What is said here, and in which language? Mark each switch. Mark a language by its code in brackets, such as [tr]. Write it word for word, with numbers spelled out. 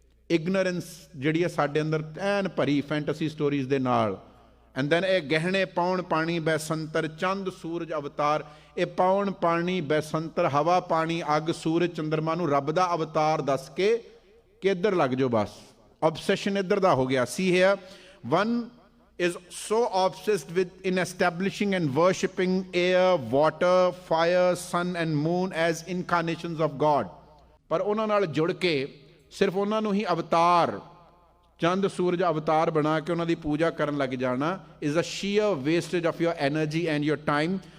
[pa] Ignorance ਜਿਹੜੀ ਹੈ ਸਾਡੇ ਅੰਦਰ ਐਨ ਭਰੀ ਫੈਂਟਸੀ ਸਟੋਰੀਜ਼ ਦੇ ਨਾਲ। ਐਂਡ ਦੈਨ ਇਹ ਗਹਿਣੇ ਪਾਉਣ ਪਾਣੀ ਬੈਸੰਤਰ ਚੰਦ ਸੂਰਜ ਅਵਤਾਰ, ਇਹ ਪਾਉਣ ਪਾਣੀ ਬੈਸੰਤਰ ਹਵਾ ਪਾਣੀ ਅੱਗ ਸੂਰਜ ਚੰਦਰਮਾ ਨੂੰ ਰੱਬ ਦਾ ਅਵਤਾਰ ਦੱਸ ਕੇ ਕਿ ਇੱਧਰ ਲੱਗ ਜਾਓ ਬਸ। ਆਬਸੈਸ਼ਨ ਇੱਧਰ ਦਾ ਹੋ ਗਿਆ। [en] See here one is so obsessed with in establishing and worshipping air, water, fire, sun and moon as incarnations of God. [pa] ਪਰ ਉਹਨਾਂ ਨਾਲ ਜੁੜ ਕੇ ਸਿਰਫ ਉਹਨਾਂ ਨੂੰ ਹੀ ਅਵਤਾਰ ਚੰਦ ਸੂਰਜ ਅਵਤਾਰ ਬਣਾ ਕੇ ਉਹਨਾਂ ਦੀ ਪੂਜਾ ਕਰਨ ਲੱਗ ਜਾਣਾ [en] is a sheer wastage of your energy and your time.